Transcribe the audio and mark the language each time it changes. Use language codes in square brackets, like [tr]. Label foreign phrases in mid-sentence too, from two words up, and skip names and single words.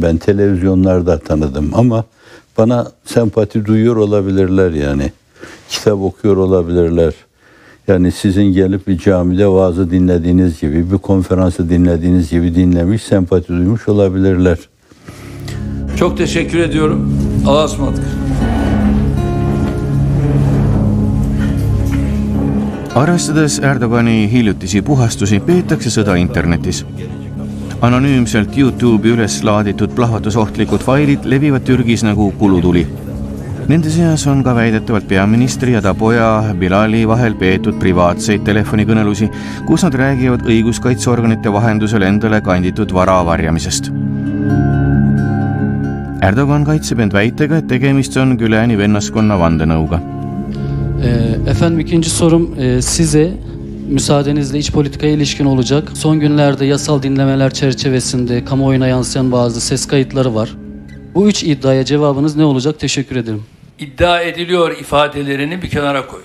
[tr] Ben televizyonlarda tanıdım ama bana sempati duyuyor olabilirler yani. Kitap okuyor olabilirler. Yani sizin gelip bir camide vaazı dinlediğiniz gibi, bir konferansı dinlediğiniz gibi dinlemiş, sempati duymuş olabilirler. Çok teşekkür ediyorum. Allah'a ısmarladık. [et] Arvestades Erdogani hiljutisi puhastusi, peetakse sõda internetis. Anonüümselt YouTube'i üles laaditud plahvatusohtlikud failid levivad Türgis nagu kulutuli. Nende seas on ka väidetavalt peaministri ja ta poja Bilali vahel peetud privaatseid telefonikõnelusi, kus nad räägivad õiguskaitseorganite vahendusel endale kanditud vara varjamisest. Erdogan kaitseb end väitega, et tegemist on Güleni vennaskonna vandenõuga. [tr] Efendim ikinci sorum size müsaadenizle iç politikaya ilişkin olacak. Son günlerde yasal dinlemeler çerçevesinde kamuoyuna yansıyan bazı ses kayıtları var. Bu üç iddiaya cevabınız ne olacak? Teşekkür ederim. İddia ediliyor ifadelerini bir kenara koy.